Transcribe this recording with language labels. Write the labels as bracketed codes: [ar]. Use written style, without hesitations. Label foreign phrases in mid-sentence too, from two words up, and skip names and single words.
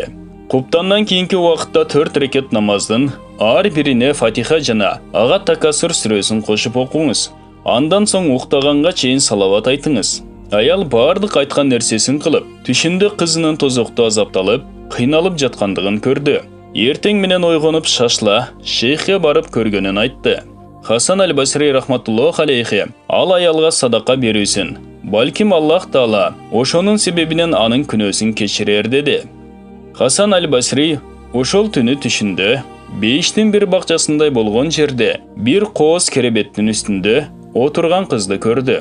[ky] Куптандан кийинки убакытта 4 рекет намаздын ар бирине Фатиха жана ага Такасур сүрөсүн кошуп окуңуз. Андан соң уктаганга чейин салават айтыңыз. Аял бардык айткан нерсесин кылып, түшүндө кызынын тозокто азапталып, кыйналып жаткандыгын көрдү. Эртең менен ойгонуп шашла шейхке барып көргөнүн айтты. Хасан аль-Басри [ar] رحمة الله عليه [ky] ал аялга садака берүүсүн, балким Аллах Таала ошонун себебинен анын күнөөсүн кечирер деди. Хасан аль-Басри ошол түнү түшүндө бейиштин бир бакчасындай болгон жерде бир кооз керебеттин үстүндө отурган кызды көрдү.